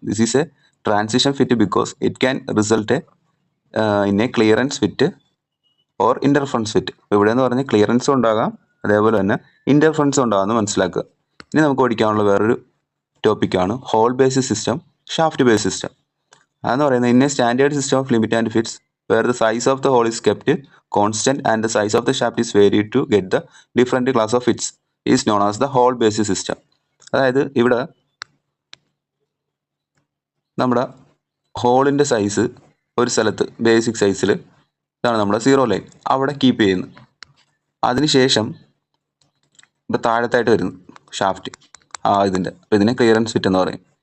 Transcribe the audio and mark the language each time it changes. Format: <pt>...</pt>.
<en>This is a transition fit because it can result in a clearance fit or interference fit.</en> <ml>ഇവിടെ എന്ന് പറഞ്ഞാൽ ക്ലിയറൻസും ഉണ്ടാകാം അതേപോലെ തന്നെ ഇൻ്റർഫറൻസും ഉണ്ടാകാമെന്ന് മനസ്സിലാക്കുക. ഇനി നമുക്ക് പഠിക്കാനുള്ള വേറൊരു ടോപ്പിക്കാണ് whole basis system, shaft base system. അതെന്ന് പറയുന്നത്</ml> <en>In a standard system of limit and fits where the size of the hole is kept constant and the size of the shaft is varied to get the different class of fits is known as the hole basis system.</en> <ml>അതായത് ഇവിടെ നമ്മുടെ ഹോളിൻ്റെ size ഒരു സ്ഥലത്ത് basic സൈസിൽ ഇതാണ് നമ്മുടെ 0 line അവിടെ കീപ്പ് ചെയ്യുന്നു. അതിനുശേഷം ഇപ്പോൾ താഴത്തായിട്ട് വരുന്നു ഷാഫ്റ്റ് ഇതിനെ ക്ലിയറൻസ് ഫിറ്റ് എന്ന് പറയും.</ml>